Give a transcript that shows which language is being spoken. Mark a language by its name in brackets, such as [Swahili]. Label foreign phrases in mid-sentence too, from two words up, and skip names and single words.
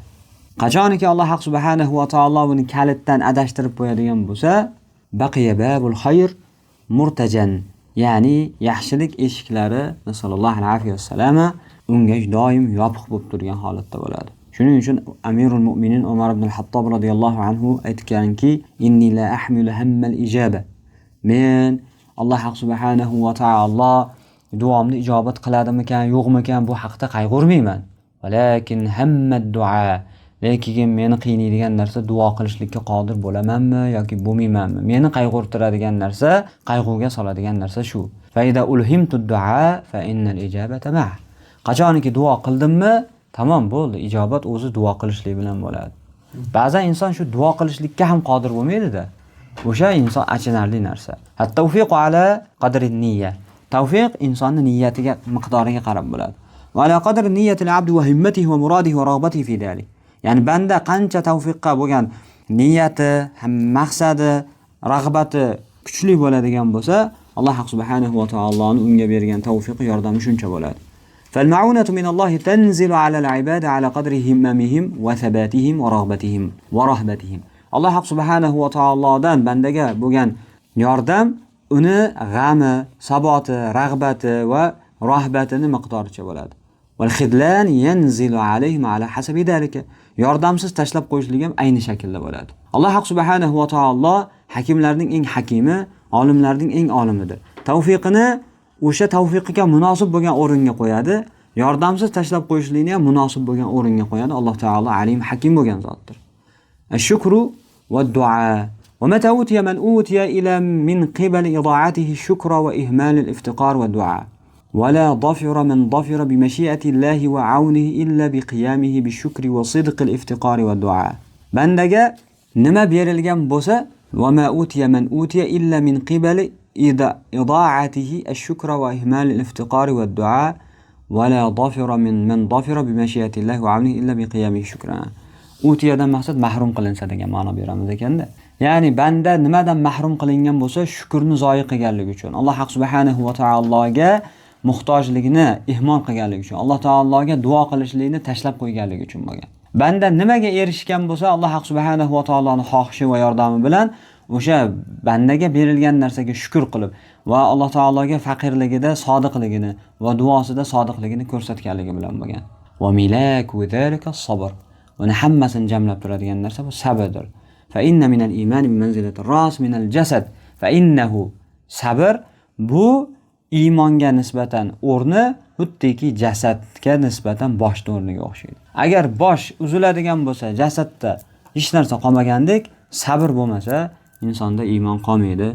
[Uzbek] Qachoniki Alloh [Arabic] سبحانه وتعالى [Uzbek] buni kalitdan adashtirib qo'yadigan bo'lsa, [Arabic] بقية باب الخير مرتجن, [Uzbek] ya'ni yaxshilik eshiklari [Arabic] صلى الله عليه وسلم [Uzbek] unga doim yopiq bo'lib turgan holatda bo'ladi. Shuning uchun Amirul Mu'minin Umar ibn al-Hattob [Arabic] رضي الله عنه [Uzbek] aytganki, [Arabic] إني لا أحمل هم الإجابة. [Uzbek] Men Alloh [Arabic] سبحانه وتعالى [Uzbek] duomni ijobat qiladimikan, yo'qmikan bu haqda qayg'urmayman. [Arabic] ولكن هم الدعاء. [Uzbek] Lekin meni qiynaydigan narsa duo qilishlikka qodir bo'lamanmi yoki bo'lmaymanmi? Meni qayg'urtiradigan narsa, qayg'uga soladigan narsa shu. [Arabic] فإذا ألهمت الدعاء فإن الإجابة مع'. [Uzbek] Qachoniki duo qildimmi, tamom bo'ldi, ijobat o'zi duo qilishlik bilan bo'ladi. Ba'zan inson shu duo qilishlikka ham qodir bo'lmaydi-da. O'sha inson achinarli narsa. [Arabic] التوفيق على قدر النية. [Uzbek] Tawfiq insonning niyatiga, miqdoriga qarab bo'ladi. [Arabic] وعلى قدر نية العبد وهمته ومراده ورغبته في ذلك. [Uzbek] Ya'ni banda qancha tavfiqqa bo'lgan niyati, ham maqsadi, rag'bati kuchli bo'ladigan bo'lsa, Alloh [Arabic] سبحانه وتعالى [Uzbek] unga bergan tavfiqi, yordami shuncha bo'ladi. [Arabic] فالمعونة من الله تنزل على العباد على قدر هممهم وثباتهم ورغبتهم ورهبتهم. الله سبحانه وتعالى [Uzbek] bandaga bo'lgan yordam uni g'ami, saboti, rag'bati va rahbatini miqdoricha bo'ladi. [Arabic] والخذلان ينزل عليهم على حسب ذلك. [Uzbek] Yordamsiz tashlab qo'yishlik ham ayni shaklda bo'ladi. Alloh [Arabic] سبحانه وتعالى [Uzbek] hakimlarning eng hakimi, olimlarning eng olimidir. Tavfiqini o'sha tavfiqiga munosib bo'lgan o'ringa qo'yadi. Yordamsiz tashlab qo'yishlikni ham munosib bo'lgan o'ringa qo'yadi. Alloh taolo alim, hakim bo'lgan zotdir. [Arabic] الشكر والدعاء. ومتى أوتي من أوتي إلى من قبل إضاعته الشكر وإهمال الافتقار والدعاء ولا ظفر من ظفر بمشيئة الله وعونه إلا بقيامه بالشكر وصدق الافتقار والدعاء. [Uzbek] bandaga nima berilgan bo'lsa [Arabic] وما أوتي من أوتي إلا من قبل إضاعته الشكر وإهمال الافتقار والدعاء ولا ظفر من ظفر بمشيئة الله وعونه إلا بقيامه بالشكر. [Uzbek] Utiyadan maqsad mahrum qilinsa degan ma'no beramiz ekanda. Ya'ni banda nimadan mahrum qilingan bo'lsa, shukrni zoyi qilganligi uchun, Alloh [Arabic] سبحانه وتعالى [Uzbek] muhtojligini ihmol qilganligi uchun, Alloh taologa duo qilishlikni tashlab qo'yganligi uchun bo'lgan. Banda nimaga erishgan bo'lsa, Alloh [Arabic] سبحانه وتعالى [Uzbek] xohishi va yordami bilan o'sha bandaga berilgan narsaga shukr qilib va Alloh taologa faqirligida sodiqligini va duosida sodiqligini ko'rsatganligi bilan bo'lgan. [Arabic] وملاك ذلك الصبر. [Uzbek] Uni hammasini jamlab turadigan narsa bu sabrdir. [Arabic] فإن من الإيمان بمنزلة الرأس من الجسد. فإنه [Uzbek] sabr bu iymonga nisbatan o'rni xuddiki jasadga nisbatan boshning o'rniga o'xshaydi. Agar bosh uziladigan bo'lsa, jasadda hech narsa qolmagandek, sabr bo'lmasa, insonda iymon qolmaydi.